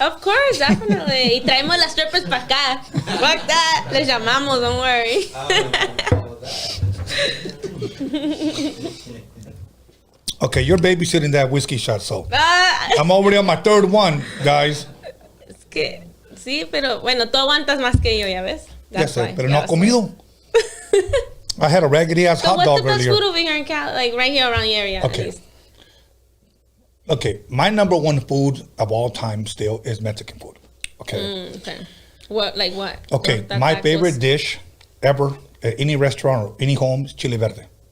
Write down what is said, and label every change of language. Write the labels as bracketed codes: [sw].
[en] Of course, definitely. [es] Y traemos las strippers para acá. [en] Fuck that. [es] Les llamamos, [en] don't worry. Okay, you're babysitting that whiskey shot, so I'm already on my 3rd one, guys. [es] Es que, sí, pero bueno, tú aguantas más que yo, ya ves? Ya sé, pero no ha comido. [en] I had a raggedy ass hot dog earlier. What's the best food over here in Cali, like right here around the area? Okay. At least? Okay, my number 1 food of all time still is Mexican food. Okay. Okay. What? Okay, my favorite dish ever at any restaurant or any home is chile verde.